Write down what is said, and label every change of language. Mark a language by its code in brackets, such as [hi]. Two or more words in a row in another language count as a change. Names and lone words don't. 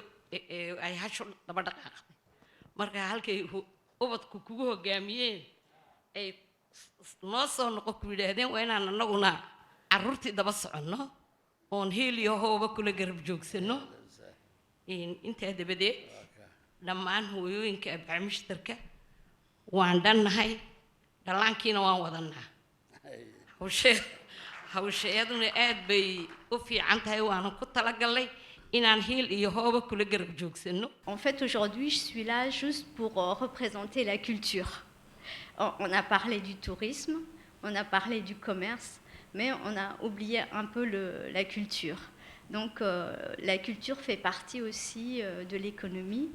[so] ay hasho daba dhaqaaqday marka halkay ubadku kugu hogaamiyeen ay noo soo noqo ku yidhaahdeen waa inaan annaguna carruurtii daba soconno oon heel iyo hooba kula garab joogsano intaa dabadeed dhammaan hooyooyinka abcamishtarka waan dhannahay dhallaankiina waan wadanaa hawsheeduna aad bay u fiican tahay waana ku talagalay inaan heel iyo hooba kula garab joogsano. [fr] En fait, aujourd'hui, je suis là juste pour représenter la culture. On a parlé du tourisme, on a parlé du commerce, mais on a oublié un peu la culture. Donc la culture fait partie aussi de l'économie.